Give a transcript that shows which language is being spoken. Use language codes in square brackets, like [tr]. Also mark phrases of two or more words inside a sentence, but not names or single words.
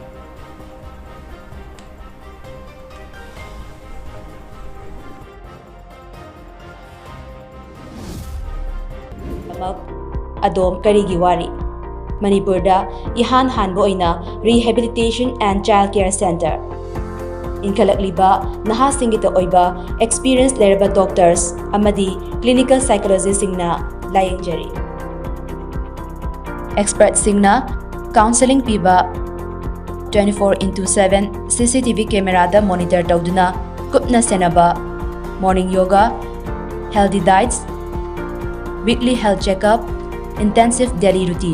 [mni] Adom Karigi Wari Manipurda Ihan Hanbo Oina Rehabilitation and Child Care Center Inkalakliba Nahasingita Oiba Experienced Leraba Doctors Amadi [en] Clinical Psychologists [mni] Singna Layangjari Experts Singna Counseling Piba 24/7 [en] CCTV camera [mni] da monitor Tauduna Kupna Senaba [en] Morning Yoga Healthy Diets Weekly Health Checkup Intensive Daily Routine.